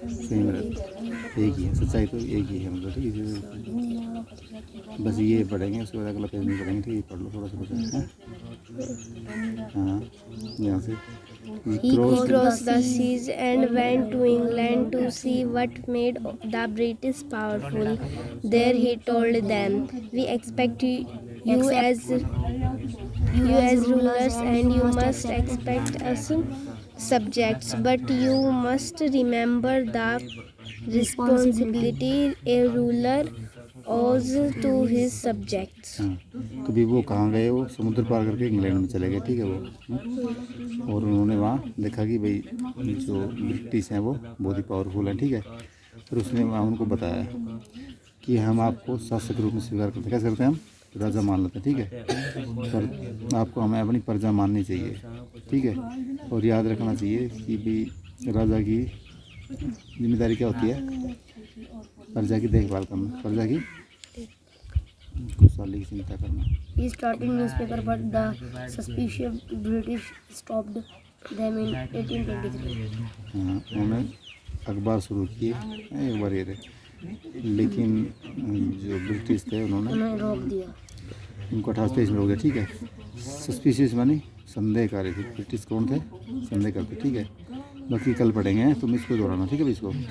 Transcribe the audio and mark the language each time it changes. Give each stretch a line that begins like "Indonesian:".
Hindi: Same रहता है, एक ही है, सच्चाई तो एक ही है, मतलब ठीक है। बस ये पढ़ेंगे, उसके बाद अगला पेज नहीं पढ़ेंगे, ठीक है, पढ़ लो थोड़ा सा बचा है। हाँ, यहाँ से
English: He crossed the seas and went to England to see what made the British powerful. There he told them, "We expect you as rulers, and you must expect us subjects, but you must remember the responsibility a ruler owes to his subjects."
Hindi: हाँ, तो भी वो कहाँ गए? वो समुद्र पार करके England में चले गए, ठीक है वो। और उन्होंने वहाँ देखा कि भाई जो ब्रिटिश हैं वो बहुत ही पावरफुल हैं, ठीक है। फिर उसने वहाँ उनको बताया कि हम आपको शासक रूप में स्वीकार करते हैं। कैसे करते हैं? हम राजा मान लेते हैं, ठीक है, पर आपको हमें अपनी प्रजा माननी चाहिए, ठीक है। और याद रखना चाहिए कि भाई राजा की जिम्मेदारी क्या होती है? प्रजा की देखभाल करना, प्रजा की खुशहाली की चिंता करना।
English: He started newspaper, but the suspicious British stopped them in 1823.
Hindi: हाँ, उन्होंने अखबार शुरू किए एक बार ये लेकिन जो ब्रिटिश थे उन्होंने रोक दिया, उनको 1823 में रोक दिया, ठीक है। सस्पिशियस मानी संदेहकारी थे। ब्रिटिश कौन थे? संदेह करते। ठीक है, बाकी कल पढ़ेंगे, तुम इसको दोहराना। ठीक है भाई इसको।